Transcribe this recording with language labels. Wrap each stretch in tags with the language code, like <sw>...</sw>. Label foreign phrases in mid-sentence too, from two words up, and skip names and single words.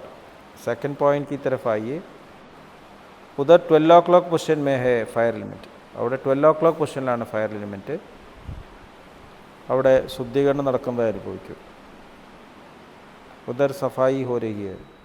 <hi>सेकंड पॉइंट की तरफ आइए. उधर 12 o'clock पोजिशन में है</hi> <en>fire element.</en> <ml>അവിടെ 12 o'clock പൊസിഷനിലാണ്</ml> <en>fire element.</en> <ml>അവിടെ ശുദ്ധീകരണം നടക്കുന്നതായി അനുഭവിക്കും.</ml> <hi>उधर सफ़ाई हो रही है.</hi>